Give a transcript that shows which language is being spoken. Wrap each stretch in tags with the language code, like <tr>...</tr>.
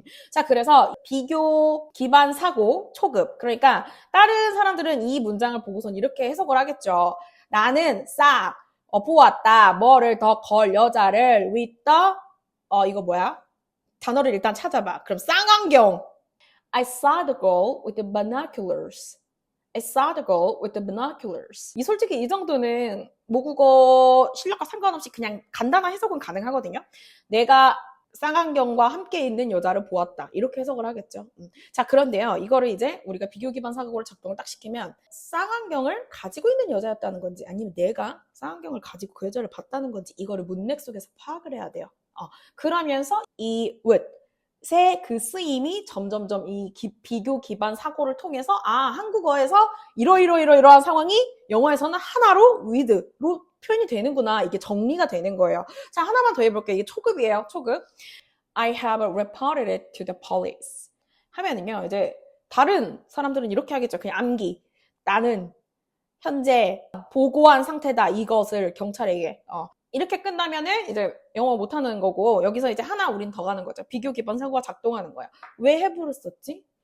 <ko>자, 그래서 비교 기반 사고 초급. 그러니까 다른 사람들은 이 문장을 보고선 이렇게 해석을 하겠죠. 나는 보았다. 뭐를 더 걸 여자를 with the 이거 뭐야? 단어를 일단 찾아봐. 그럼 쌍안경.</ko> <en>I saw the girl with the binoculars. I saw the girl with the binoculars.</en> <ko>솔직히 이 정도는 모국어 실력과 상관없이 그냥 간단한 해석은 가능하거든요. 내가 쌍안경과 함께 있는 여자를 보았다. 이렇게 해석을 하겠죠. 자, 그런데요. 이거를 이제 우리가 비교 기반 사고를 작동을 딱 시키면 쌍안경을 가지고 있는 여자였다는 건지 아니면 내가 쌍안경을 가지고 그 여자를 봤다는 건지 이거를 문맥 속에서 파악을 해야 돼요. 그러면서 이 with 그 쓰임이 점점점 이 비교 기반 사고를 통해서 한국어에서 이러한 상황이 영어에서는 하나로 with로 표현이 되는구나. 이게 정리가 되는 거예요. 자, 하나만 더 해볼게요. 이게 초급이에요. 초급.</ko> <en>I have reported it to the police.</en> <ko>하면은요, 이제 다른 사람들은 이렇게 하겠죠. 그냥 암기. 나는 현재 보고한 상태다. 이것을 경찰에게. 이렇게 끝나면은 이제 영어 못하는 거고 여기서 이제 하나 우린 더 가는 거죠. 비교 기반 사고가 작동하는 거야. 왜 have를 썼지?</ko>